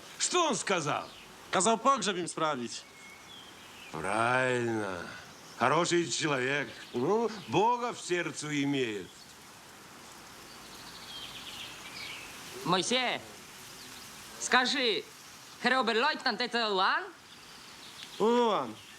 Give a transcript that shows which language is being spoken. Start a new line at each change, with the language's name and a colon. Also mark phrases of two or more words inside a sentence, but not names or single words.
Russian: Что он сказал?
Polish: Kazał pogrzeb im sprawić.
Russian: Правильно. Хороший человек. Ну, Бога в сердце имеет. Мойсе, скажи, Херобер-лейтенант это Улан?
Polish: Ułan.